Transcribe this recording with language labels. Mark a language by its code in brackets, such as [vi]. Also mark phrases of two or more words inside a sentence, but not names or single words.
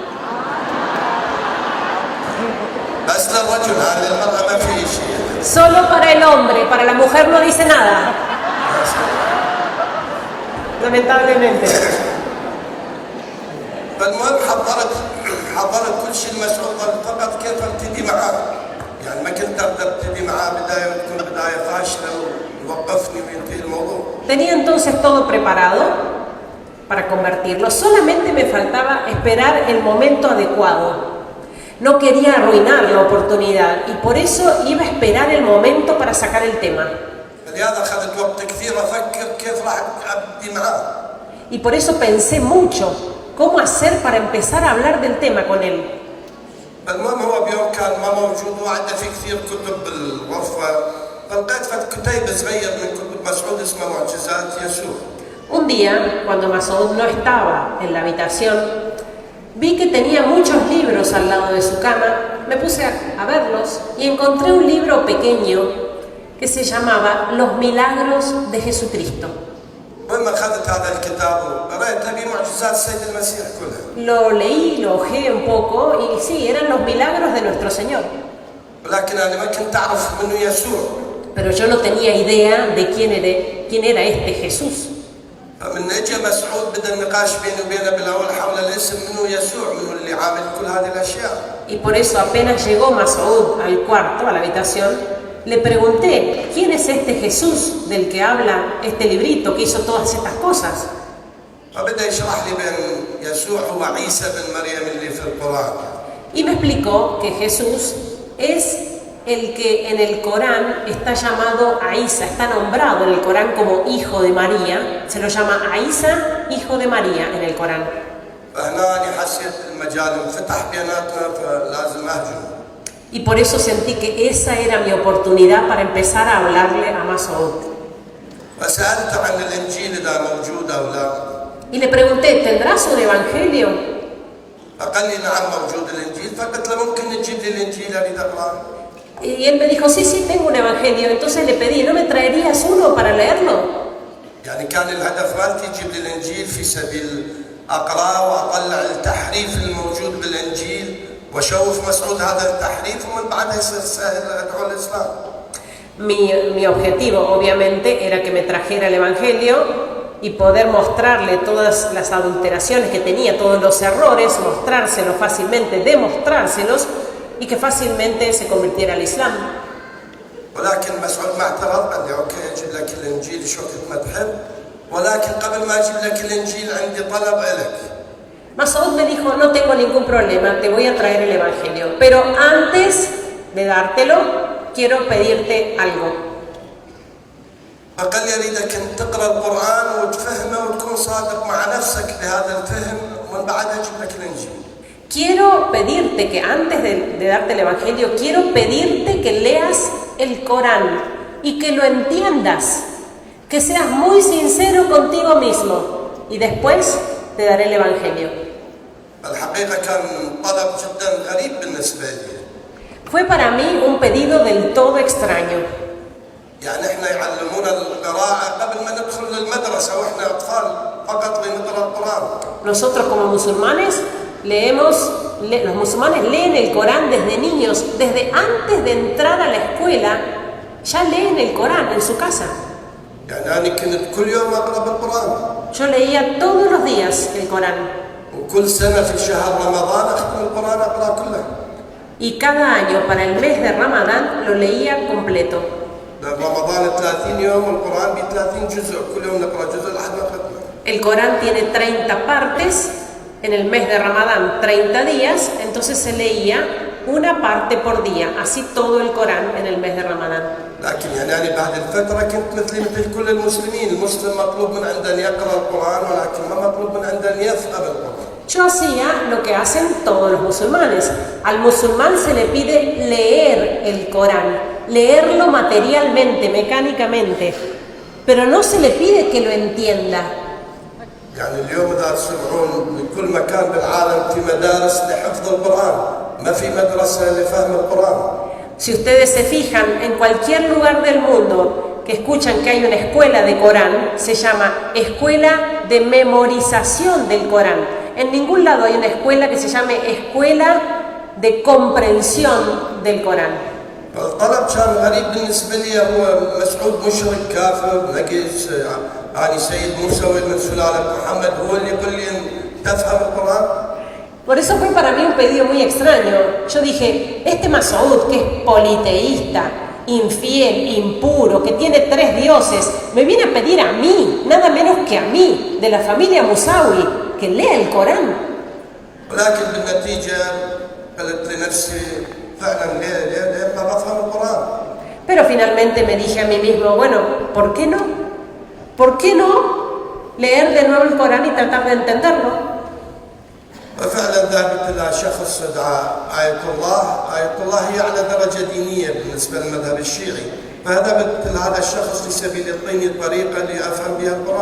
[ar] بس للرجل، هذه المرأة ما في شيء. [es] Solo para el hombre, para la mujer no dice nada. Lamentablemente. [ar] فالمهم حضرت كل شيء المسعود فقط كيف ابتدي معاه. يعني ما كنت اقدر ابتدي معاه بدايه وتكون بدايه فاشله ويوقفني وينتهي الموضوع. [es] Tenía entonces todo preparado para convertirlo. Solamente me faltaba esperar el momento adecuado. No quería arruinar la oportunidad y por eso iba a esperar el momento para sacar el tema. [ar] فلهذا اخذت وقت كثير افكر كيف راح ابدي معاه. [es] Y por eso pensé mucho cómo hacer para empezar a hablar del tema con él. [ar] المهم هو بيوم كان ما موجود وعنده في كثير كتب بالغرفه، فلقيت كتيب صغير من كتب مسعود اسمه معجزات يسوع. [es] Un día, cuando Masoud no estaba en la habitación, vi que tenía muchos libros al lado de su cama, me puse a verlos y encontré un libro pequeño que se llamaba Los Milagros de Jesucristo. [ar] المهم اخذت هذا الكتاب وقرأت ابي معجزات السيد المسيح كلها. [es] Lo leí, lo hojeé un poco y sí, eran los milagros de nuestro Señor. [ar] ولكن انا ما كنت اعرف منه يسوع. [es] Pero yo no tenía idea de quién era este Jesús. [ar] فمن اجى مسعود بدا النقاش بيني وبينه بالاول حول الاسم منه يسوع، منه اللي عامل كل هذه الاشياء. [es] Y por eso apenas llegó Masoud al cuarto, a la habitación, le pregunté, ¿quién es este Jesús del que habla este librito que hizo todas estas cosas? [ar] فبدا يشرح لي بان يسوع هو عيسى بن مريم اللي في القرآن. [es] Y me explicó que Jesús es el que en el Corán está llamado Aísa, está nombrado en el Corán como hijo de María, se lo llama Aísa, hijo de María en el Corán. [ar] فهنا أنا حسيت المجال انفتح بيناتنا فلازم أهجم. [es] Y por eso sentí que esa era mi oportunidad para empezar a hablarle a Masoud. [ar] فسألت عن الإنجيل إذا موجود أو لا. [es] Y le pregunté, ¿tendrás un evangelio? [ar] فقال لي نعم موجود الإنجيل، فقلت له ممكن تجيب لي الإنجيل أريد أقرأه. [es] Y él me dijo, sí, sí, tengo un evangelio. Entonces le pedí, ¿no me traerías uno para leerlo? [ar] يعني كان الهدف مالتي يجيب لي الإنجيل في سبيل أقرأ وأطلع التحريف الموجود بالإنجيل وأشوف مسعود هذا التحريف ومن بعدها يصير سهل أدعو الإسلام. [es] Mi objetivo, obviamente, era que me trajera el evangelio y poder mostrarle todas las adulteraciones que tenía, todos los errores, mostrárselos fácilmente, demostrárselos y que fácilmente se convirtiera al Islam. [ar] ولكن مسعود ما اعترض، قال لي اوكي اجيب لك الانجيل شو كثر ما تحب، ولكن قبل ما اجيب لك الانجيل عندي طلب لك. [es] Mas'ud me dijo, no tengo ningún problema, te voy a traer el Evangelio, pero antes de dártelo, quiero pedirte algo. [ar] فقال لي اريدك ان تقرا القران وتفهمه وتكون صادق مع نفسك بهذا الفهم، ومن بعدها اجيب لك الانجيل. [es] Quiero pedirte que antes de darte el Evangelio, quiero pedirte que leas el Corán y que lo entiendas, que seas muy sincero contigo mismo y después te daré el Evangelio. [ar] الحقيقه كان طلب جدا غريب بالنسبه لي. [es] Fue para mí un pedido del todo extraño. [ar] يعني احنا يعلمونا القراءه قبل ما ندخل للمدرسه واحنا اطفال فقط لنقرا القران. [es] Nosotros como musulmanes los musulmanes leen el Corán desde niños, desde antes de entrar a la escuela, ya leen el Corán en su casa. [ar] يعني انا كنت كل يوم اقرا بالقران. [es] Yo leía todos los días el Corán. [ar] وكل سنه في شهر رمضان اختم القران اقرا كله. [es] Y cada año para el mes de Ramadán lo leía completo. [ar] رمضان 30 يوم والقران ب 30 جزء، كل يوم نقرا جزء لحد ما ختمه. [es] El Corán tiene 30 partes, en el mes de Ramadán 30 días, entonces se leía una parte por día, así todo el Corán en el mes de Ramadán. [ar] لكن يعني انا بعد الفتره كنت مثل كل المسلمين، المسلم مطلوب من عنده ان يقرا القران ولكن ما مطلوب من عنده ان يفهم القران. [es] Yo hacía lo que hacen todos los musulmanes. Al musulmán se le pide leer el Corán, leerlo materialmente, mecánicamente, pero no se le pide que lo entienda. [ar] يعني اليوم اذا تسمعون من كل مكان بالعالم في مدارس لحفظ القران، ما في مدرسه لفهم القران. [es] Si ustedes se fijan, en cualquier lugar del mundo que escuchan que hay una escuela de Corán, se llama escuela de memorización del Corán. En ningún lado hay una escuela que se llame escuela de comprensión del Corán. [ar] الطلب كان غريب بالنسبه لي، هو مسعود مشرك كافر نقيس يعني سيد موسوي من سلاله محمد هو اللي يقول لي تفهم القران. [es] Por eso fue para mí un pedido muy extraño. Yo dije, este Mas'ud, que es politeísta, infiel, impuro, que tiene 3 dioses, me viene a pedir a mí, nada menos que a mí, de la familia Musawi, que lea el Corán. [ar] ولكن بالنتيجه قلت لنفسي فعلا ليه ما بفهم القران. [es] Pero finalmente me dije a mí mismo, bueno, ¿por qué no? ¿Por qué no leer de nuevo el Corán y tratar de entenderlo? [ar] ففعلا ذهبت الى شخص دعا آية الله هي اعلى درجه دينيه بالنسبه للمذهب الشيعي، فذهبت لهذا الشخص لسبيل يعطيني طريقه لافهم بها القران.